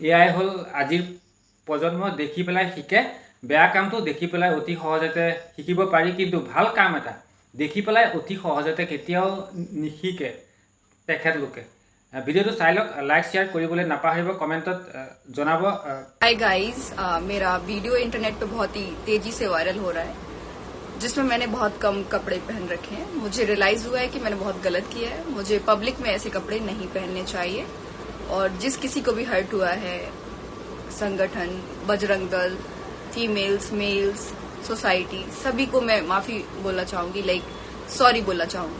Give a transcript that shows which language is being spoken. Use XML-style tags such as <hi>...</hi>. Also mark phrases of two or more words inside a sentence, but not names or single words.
<as>এয়াই হ'ল আজিৰ প্ৰজন্ম দেখি পেলাই শিকে, বেয়া কামটো দেখি পেলাই অতি সহজতে শিকিব পাৰি, কিন্তু ভাল কাম এটা দেখি পেলাই অতি সহজতে কেতিয়াও নিশিকে তেখেতলোকে। ভিডিঅ'টো চাই লওক,</as> <en>like share</en> <as>কৰিবলৈ নাপাহৰিব, কমেণ্টত জনাব।</as> <en>hi guys,</en> <hi>मेरा वीडियो इंटरनेट पे बहुत ही तेजी से वायरल हो रहा है, जिसमें मैंने बहुत कम कपड़े पहन रखे हैं। मुझे रियलाइज हुआ है कि मैंने बहुत गलत किया है। मुझे पब्लिक में ऐसे कपड़े नहीं पहनने चाहिए। और जिस किसी को भी हर्ट हुआ है, संगठन, बजरंग दल, फीमेल्स, मेल्स, सोसाइटी, सभी को मैं माफी बोलना चाहूंगी,</hi> <en>like sorry</en> <hi>बोलना चाहूंगी।</hi>